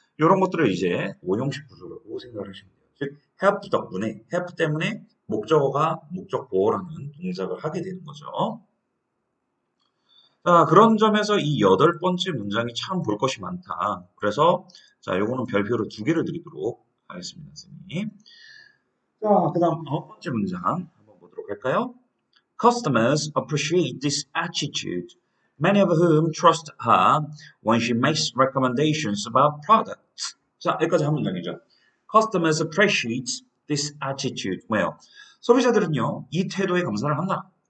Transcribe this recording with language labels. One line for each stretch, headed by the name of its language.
Korean: 이런 것들을 이제 오형식 구조라고 생각을 하시면 돼요. 즉 help 덕분에 help 때문에 목적어가 목적 보호라는 동작을 하게 되는 거죠. 자, 그런 점에서 이 8번째 문장이 참 볼 것이 많다. 그래서 자, 요거는 별표로 2개를 드리도록 하겠습니다, 선생님. 자, 그다음 9번째 문장 한번 보도록 할까요?
English: Customers appreciate this attitude, many of whom trust her when she makes recommendations about products.
Korean: 자, 여기까지 한 문장이죠.
English: Customers appreciate this attitude. 뭐예요?
Korean: 소비자들은요, 이 태도에 감사를 한다.